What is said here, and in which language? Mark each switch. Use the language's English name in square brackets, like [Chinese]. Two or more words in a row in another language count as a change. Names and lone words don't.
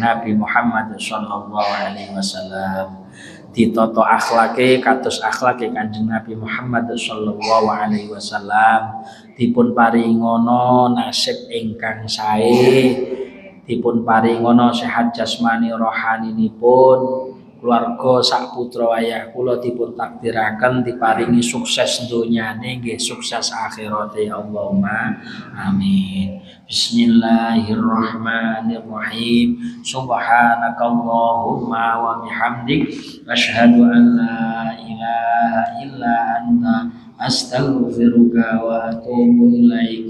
[Javanese] Nabi Muhammad [Arabic] صلى الله عليه وسلم, [Javanese] ditata akhlake kados akhlake Kanjeng Nabi Muhammad [Arabic] صلى الله عليه وسلم, [Javanese] dipun paringono nasib ingkang sae, dipun paringono sehat jasmani rohaninipun, keluarga sak putra wayah kula dipun takdiraken diparingi sukses donyane nggih sukses akhirate [Arabic] اللهم آمين. بسم الله الرحمن الرحيم. سبحانك اللهم وبحمدك أشهد أن لا إله إلا أنت أستغفرك وأتوب إليك.